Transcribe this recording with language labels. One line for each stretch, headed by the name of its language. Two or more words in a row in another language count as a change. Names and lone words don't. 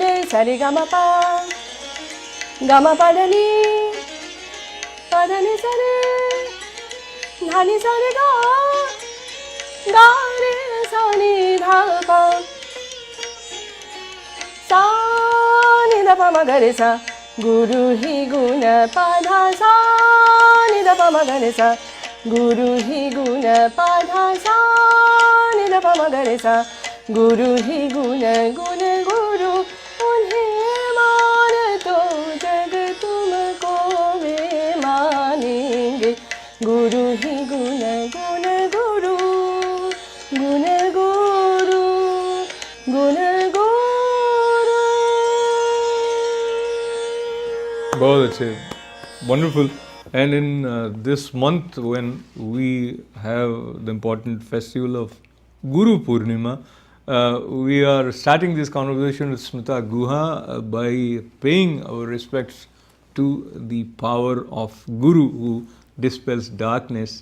Hindi: सारे गा मा पा गा मा पा धनी सरे धानी सारे गा गा रे सा नि धा पा. सा पा मा गा रे सा. गुरु ही गुण पा धा सा नी धा पा मा गा रे सा. गुरु ही गुण पा धा सा नी धा पा मा गा रे सा. गुरु ही गुण गुण गुरु उन्हें मान तो जग तुमको वे मानेंगे. गुरु ही गुण गुण गुरु गुण गुरु गुण गुरु. बहुत अच्छे,
English: wonderful. And in this month, when we have the important festival of Guru Purnima, we are starting this conversation with Smita Guha by paying our respects to the power of Guru who dispels darkness.